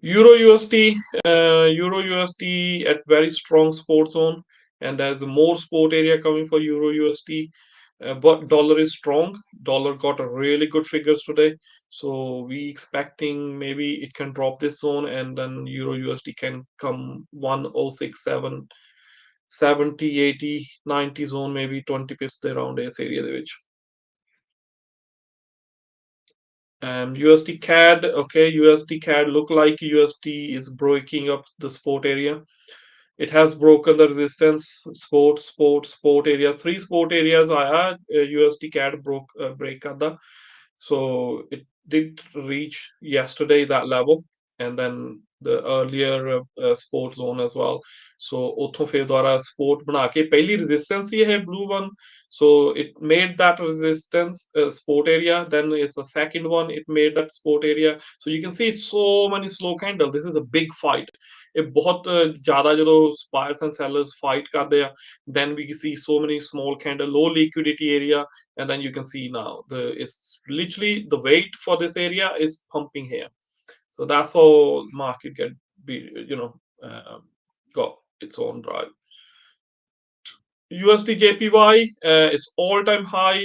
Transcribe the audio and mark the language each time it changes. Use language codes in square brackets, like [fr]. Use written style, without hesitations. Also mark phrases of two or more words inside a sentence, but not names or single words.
[en] Euro USD, Euro USD at very strong support zone, and there's more support area coming for Euro USD. But dollar is strong. Dollar got a really good figures today, so we expecting maybe it can drop this zone, and then Euro USD can come 1067, 70, 80, 90 zone, maybe 20 pips ਦੇ around [pa] ਇਸ area ਦੇ ਵਿੱਚ. [en] USD CAD, okay, USD CAD look like USD is breaking up the support area. It has broken the resistance, support areas. Three support areas USD CAD break करदा. So it did reach yesterday that level, and then the earlier support zone as well. [pa] So ਉੱਥੋਂ ਫਿਰ ਦੁਬਾਰਾ support ਬਣਾ ਕੇ ਪਹਿਲੀ resistance ਹੀ ਹੈ [en] blue one. So it made that resistance support area. Then it's the second one. It made that support area. So you can see so many slow candles. This is a big fight. [pa] ਇਹ ਬਹੁਤ ਜ਼ਿਆਦਾ ਜਦੋਂ [en] buyers and sellers fight [pa] ਕਰਦੇ ਆ, [en] then we see so many small candle, low liquidity area, and then you can see now it's literally the weight for this area is pumping here. So that's how market got its own drive. USD JPY is all-time high.